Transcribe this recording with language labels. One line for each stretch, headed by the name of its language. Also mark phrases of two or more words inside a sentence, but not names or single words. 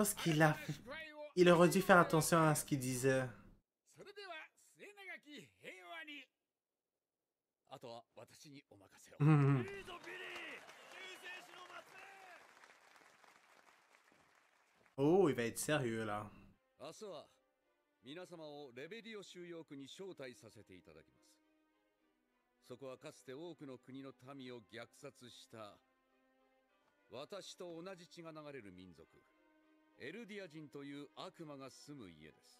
French: pense il aurait dû faire attention à ce qu'il disait. Oh, il va être sérieux là.
Japanese: 明日は皆様をレベリオ収容区に招待させていただきます。そこはかつて多くの国の民を虐殺した私と同じ血が流れる民族エルディア人という悪魔が住む家です。